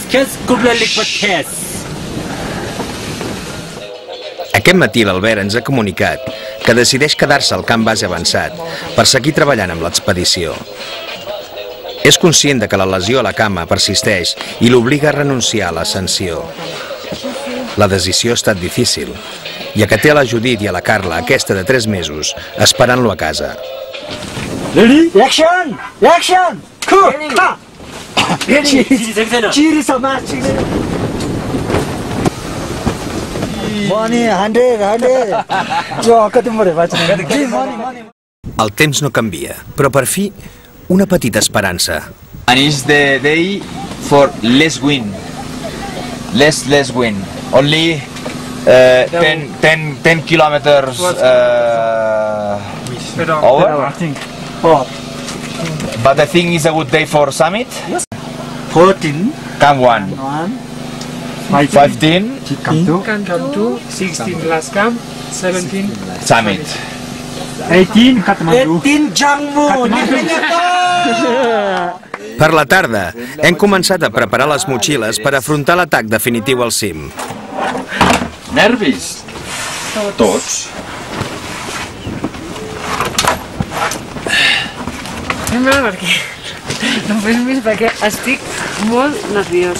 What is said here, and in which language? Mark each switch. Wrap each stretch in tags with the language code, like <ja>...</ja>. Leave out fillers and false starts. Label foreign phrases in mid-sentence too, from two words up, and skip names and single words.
<ca>Aquest matí l'Albert ens ha comunicat que decideix quedar-se al camp base avançat per seguir treballant amb l'expedició. És conscient de que la lesió a la cama persisteix i l'obliga a renunciar a l'ascensió. La decisió ha estat difícil, ja que té a la Judit i a la Carla, aquesta de 3 mesos, esperant-lo a casa.</ca> <en>Ready? Action! Action! Cool! Ha! Cheers so much! Money, 100.</en> <ca>Jo, que t'ho vaig. Money. El temps no canvia, però per fi una petita esperança.</ca> <en>And is the day for less wind. Less wind. Only 10 kilometers over. But I think it's a good day for summit. 14. Camp 1. 15. Camp 2, 16 last camp, 17 Summit. 18 Kathmandu. 18 Jammu.</en> <ca>Per la tarda, hem començat a preparar les motxilles per afrontar l'atac definitiu al cim. Nervis? Tots. No fes més perquè estic molt nerviosa.</ca>